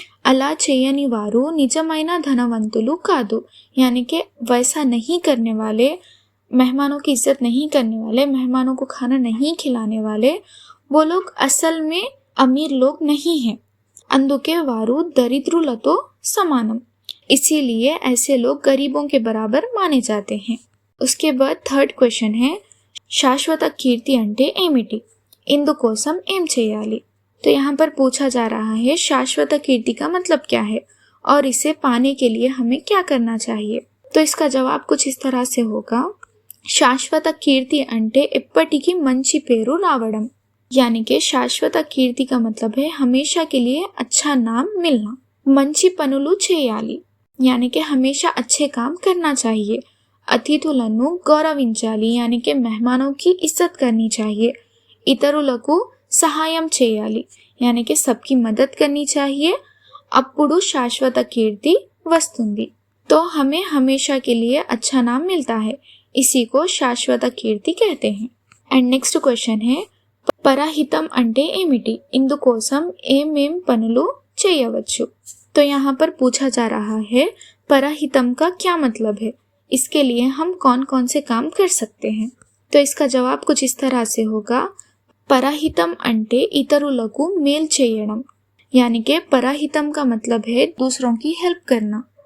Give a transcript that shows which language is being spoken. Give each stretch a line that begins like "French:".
Telugu: అలా చేయని వారు నిజమైన ధనవంతులు కాదు,
Hindi: यानी कि वैसा नहीं करने वाले, मेहमानों की इज्जत नहीं करने वाले, मेहमानों को खाना नहीं खिलाने वाले, वो लोग असल में अमीर लोग नहीं हैं।
Telugu: అందుకే వారు దరిద్రులతో సమానం,
Hindi: इसीलिए ऐसे लोग गरीबों के बराबर माने जाते हैं। उसके बाद थर्ड क्वेश्चन है,
Telugu: శాశ్వత కీర్తి అంటే ఏమిటి, ఇందుకోసం ఏం చేయాలి।
Hindi: तो यहाँ पर पूछा जा रहा है शाश्वत कीर्ति का मतलब क्या है और इसे पाने के लिए हमें क्या करना चाहिए। तो इसका जवाब कुछ इस तरह से होगा,
Telugu: శాశ్వత కీర్తి అంటే ఎప్పటికీ మంచి పేరు రావడం,
Hindi: यानी कि శాశ్వత కీర్తి का मतलब है हमेशा के लिए अच्छा नाम मिलना।
Telugu: మంచి పనులు చేయాలి,
Hindi: यानी कि हमेशा अच्छे काम करना चाहिए।
Telugu: అతిథులను గౌరవించాలి,
Hindi: यानी कि मेहमानों की इज्जत करनी चाहिए।
Telugu: ఇతరులకు సహాయం చేయాలి,
Hindi: यानी कि सबकी मदद करनी चाहिए।
Telugu: అప్పుడు శాశ్వత కీర్తి వస్తుంది,
Hindi: तो हमें हमेशा के लिए अच्छा नाम मिलता है, इसी को శాశ్వత కీర్తి कहते हैं। एंड नेक्स्ट क्वेश्चन है,
Telugu: పరహితం అంటే ఏమిటి, ఇందుకోసం ఏమేం పనులు చేయవచ్చు।
Hindi: तो यहाँ पर पूछा जा रहा है परहितम का क्या मतलब है, इसके लिए हम कौन कौन से काम कर सकते हैं। तो इसका जवाब कुछ इस तरह से होगा, परहितम
Telugu: అంటే ఇతరులకు మేలు చేయడం,
Hindi: यानी कि परहितम का मतलब है दूसरों की हेल्प करना।